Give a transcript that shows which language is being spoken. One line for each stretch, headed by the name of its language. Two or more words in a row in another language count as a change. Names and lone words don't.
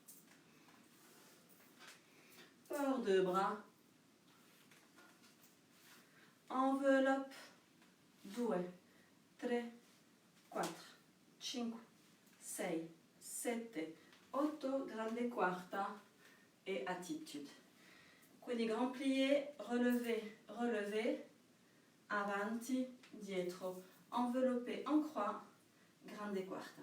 French: enveloppe, 2, 3, 4, 5, 6, 7, 8,
Italian: grande quarta
French: et attitude. Quindi grand plié, relevé, relevé,
Italian: avanti, dietro,
French: enveloppé en croix,
Italian: grande quarta.